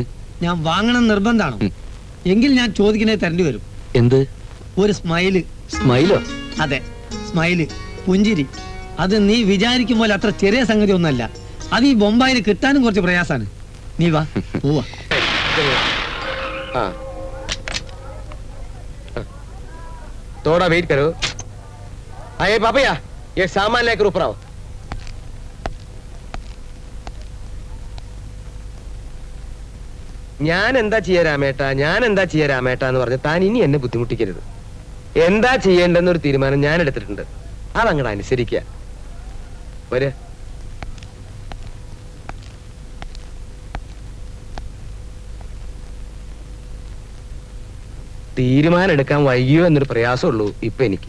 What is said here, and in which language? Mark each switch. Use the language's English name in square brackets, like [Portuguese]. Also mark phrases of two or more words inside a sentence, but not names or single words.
[Malayalam] ഞാൻ വാങ്ങണം നിർബന്ധമാണ്. എങ്കിൽ ഞാൻ ചോദിക്കുന്നത് തരേണ്ടി വരും. എന്ത്? ഒരു സ്മൈല്. സ്മൈലോ? അതെ, സ്മൈല്, പുഞ്ചിരി. അത് നീ വിചാരിക്കും പോലെ അത്ര ചെറിയ സംഗതി ഒന്നല്ല. അത് ഈ ബൊംബായിൽ കിട്ടാനും കുറച്ച് പ്രയാസാണ്. നീ വാ, പോവാ. [Hindi] थोड़ा वेट करो। अरे पापया, ये सामान लेकर ऊपर आओ। [Malayalam] ഞാൻ എന്താ ചെയ്യാ രാമേട്ട എന്ന് പറഞ്ഞ് താൻ ഇനി എന്നെ ബുദ്ധിമുട്ടിക്കരുത്. എന്താ ചെയ്യേണ്ടെന്നൊരു തീരുമാനം ഞാൻ എടുത്തിട്ടുണ്ട്. അതങ്ങോട്ട് അനുസരിക്കുക. വരെ തീരുമാനം എടുക്കാൻ വൈകിയോ എന്നൊരു പ്രയാസമുള്ളൂ ഇപ്പൊ എനിക്ക്.